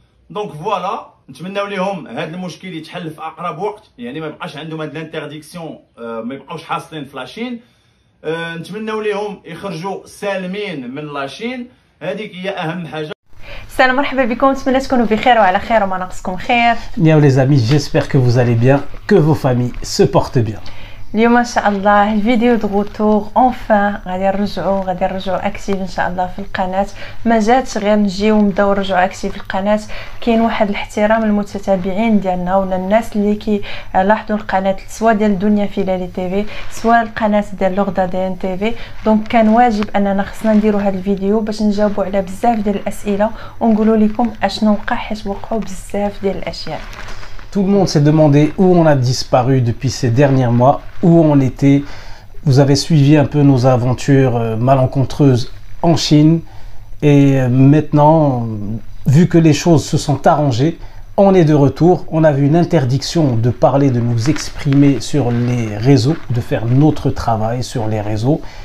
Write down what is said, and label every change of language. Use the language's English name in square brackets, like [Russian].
[Arabic] دونك فوالا، نتمناو ليهم هاد المشكل يتحل في اقرب وقت، يعني ما يبقاش عندهم هاد الانترديكسيون، ما يبقاوش حاصلين في لاشين. نتمناو ليهم يخرجوا سالمين من لاشين، هذيك هي اهم حاجه. السلام، مرحبا بكم، نتمنى تكونوا بخير وعلى خير وما ناقصكم خير. [French] Bien les amis, j'espère que vous allez bien, que vos familles se portent bien. [Arabic] اليوم ان شاء الله الفيديو [French] دو غوتور اونفان [Arabic] غادي نرجعوا اكتيف ان شاء الله في القناه. ما جاتش غير نجيو نبداو نرجعوا اكتيف في القناه، كاين واحد الاحترام للمتتابعين ديالنا ولا الناس اللي كيلاحظوا القناه، سواء ديال دنيا فيلالي تي في سواء القناه ديال لور داديان تي في. دونك كان واجب اننا خصنا نديروا هذا الفيديو باش نجاوبوا على بزاف ديال الاسئله ونقولوا لكم اشنو وقع، حيت وقعوا بزاف ديال الاشياء. [French] Tout le monde s'est demandé où on a disparu depuis ces derniers mois, où on était. Vous avez suivi un peu nos aventures malencontreuses en Chine. Et maintenant, vu que les choses se sont arrangées, on est de retour. On avait une interdiction de parler, de nous exprimer sur les réseaux, de faire notre travail sur les réseaux.